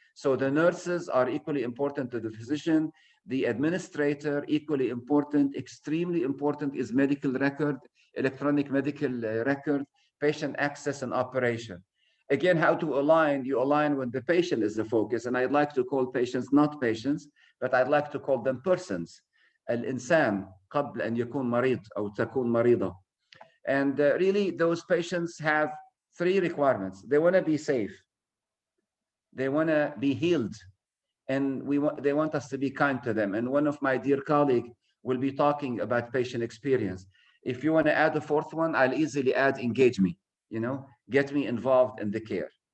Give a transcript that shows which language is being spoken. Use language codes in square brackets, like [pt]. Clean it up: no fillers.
[en] So the nurses are equally important to the physician, the administrator equally important, extremely important is medical record, electronic medical record, patient access and operation. Again, how to align? You align when the patient is the focus, and I'd like to call patients not patients, but I'd like to call them persons. [ar] الإنسان قبل أن يكون مريض أو تكون مريضة. [en] And really, those patients have 3 requirements. They want to be safe. They want to be healed. And they want us to be kind to them. And one of my dear colleagues will be talking about patient experience. If you want to add a 4th one, I'll easily add engage me, get me involved in the care.